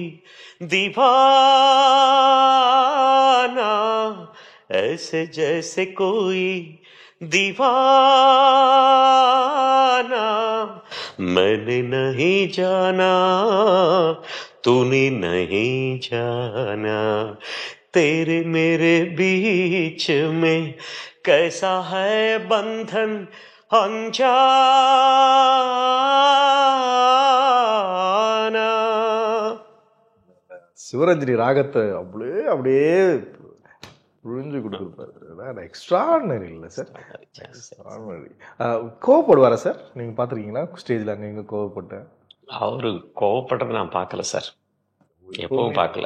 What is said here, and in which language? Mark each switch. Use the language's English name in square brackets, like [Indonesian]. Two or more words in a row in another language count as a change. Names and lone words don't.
[Hindi] दीवाना, ऐसे जैसे कोई दीवाना, मैंने नहीं जाना तूने नहीं जाना, तेरे मेरे बीच में कैसा है बंधन अनजाना. [Tamil] சிவரஞ்சனி ராகத்தை அப்படியே புரிஞ்சு கொடுத்துருப்பாரு. எக்ஸ்ட்ரானரி இல்லை சார்? கோவப்படுவாரா சார்? நீங்க பாத்துருக்கீங்களா ஸ்டேஜ்ல அங்க இங்க கோவப்பட்ட? அவரு கோவப்படுறத நான் பார்க்கல சார், எப்பவும் பார்க்கல.